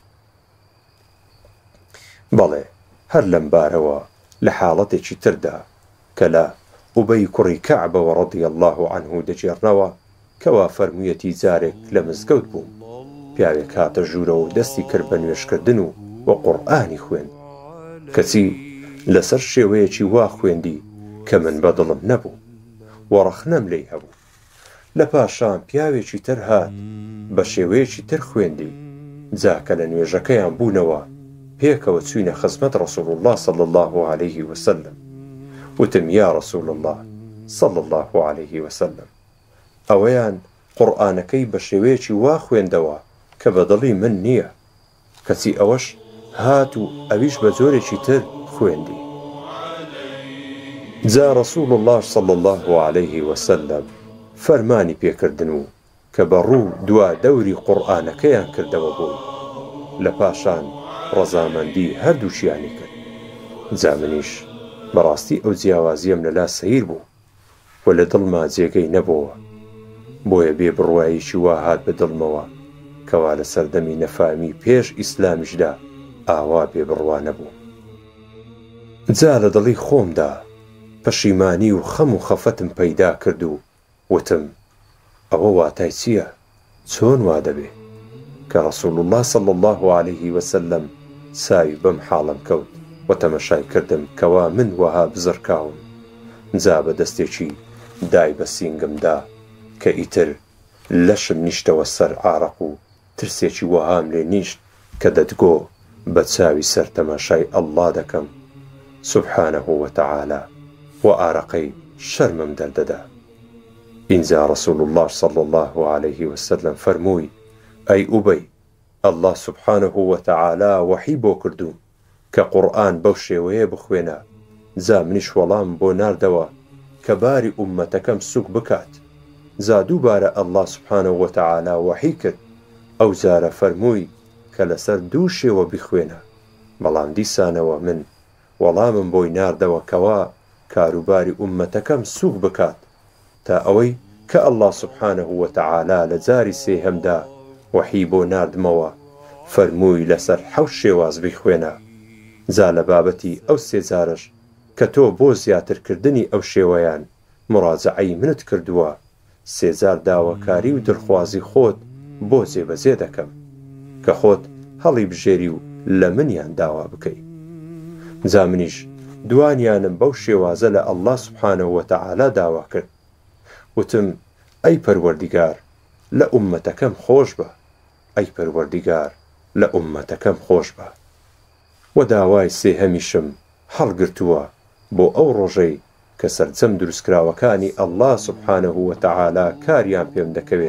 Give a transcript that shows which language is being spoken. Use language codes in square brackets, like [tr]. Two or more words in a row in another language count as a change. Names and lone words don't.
[ckb] بەڵێ هەر لەم بارەوە لە حاڵەتێکی تردا کە لە ئوبەی کوڕی کەعبەوە [ar] ڕەضی الله عنه [ckb] دەجێڕنەوە کەوا فەرموویەتی جارێک لە مزگەوت بووم، پیاوێک هاتە ژوورەوە و دەستی کرد بە نوێشکردن و قورئانی خوێند، کەچی لەسەر شێوەیەکی وا خوێندی کە من بەدڵم نەبوو و ڕەخنەم لێی هەبوو. لە پاشان پیاوێکی تر هات بە شێوەیەکی تر خوێندی. جاکە لە نوێژەکەیان بوونەوە پێکەوە چوینە خزمەت [ar] ڕەسوول الله صلی الله عليه وسلم. [ckb] وتم [ar] یا ڕەسوول الله صلی الله عليه وسلم [ckb] ئەوەیان قورئانەکەی بە شێوەیەکی وا خوێندەوە کە بەدڵی من نییە، کەچی ئەوەش هات و ئەویش بە جۆرێکی تر خوێندی. جا [ar] ڕەسوول الله صلی الله عليه وسلم [ckb] فەرمانی پێکردن و کە بەڕوو دوا دەوری قورئانەکەیان کردەوە بووی. لە پاشان ڕەزامەندی هەردووچیانی کرد. جا منیش بەڕاستی ئەو جیاوازیم لەلا سەیر بوو و لە دڵما جێگەی نەبووە، بۆیە بێ بڕواییکی وا هات بە دڵمەوە کەوا لە سەردەمی نەفامی پێش ئیسلامیشدا ئاوا بێ بڕوا نەبوو. جا لە دڵی خۆمدا پەشیمانی و خەم و خەفەتم پەیدا کرد و وتم ئەوە واتای چییە؟ چۆن وا دەبێ؟ کە [ar] ڕەسوول الله صلی الله عليه وسلم [ckb] ساوی بەم حاڵم کەوت و تەمەشای کردم کەوا من وەها بزڕکاوم. جا بە دەستێکی دای بە سینگمدا کە ئیتر لەشم نیشتەوە سەر ئارەق و ترسێکی وەهام لێ نیشت کە دەتگۆ بە چاوی سەر تەماشای ئەڵڵا دەکەم [ar] سوبحانەه وتەعالە [ckb] و ئارەقەی شەرمم دەردەدا. ئینجا [ar] ڕەسوول الله صلی الله عليه وسلم [ckb] فەرمووی ئەی ئوبەی [ar] الله سبحانه وتعالى [ckb] وحی بۆ کردووم کە قورئان بەو شێوەیە بخوێنە، جا منیش وەڵام بۆ ناردەوە کە باری ئومەتەکەم سوک بکات. جا دووبارە [ar] الله سبحانه وتعالى [ckb] وحی کرد، ئەو جارە فەرمووی کە لەسەر دوو شێوە بخوێنە، بەڵام دیسانەوە من وەڵامم بۆی ناردەوە کەوا کاروباری ئومەتەکەم سوک بکات، تا ئەوەی کە [ar] الله سبحانه وتعالى [ckb] لە جاری سێهەمدا وحی بۆ ناردمەوە فەرمووی لەسەر 7 شێواز بخوێنە. جا لە بابەتی ئەو سێ جارش کە تۆ بۆ زیاترکردنی ئەو شێوەیان مراجعەی منت کردووە، سێجار داواکاری و دڵخوازی خۆت بۆ جێبەجێ دەکەم کە خۆت هەڵی بژێری و لە منیان داوا بکەی. جا منیش دوانیانم بەو شێوازە لە [ar] الله سبحانه وتعالى [ckb] داوا کرد، وتم ئەی پەروەردیگار لە ئومەتەکەم خۆش بە، ئەی پەروەردیگار لە ئومەتەکەم خۆش بە. و داوای سێهەمیشم هەڵگرتووە بۆ ئەو ڕۆژەی کە سەرجەم دروستکراوەکانی [ar] الله سبحانه وتعالى [ckb] کاریان پێم دەکەوێت.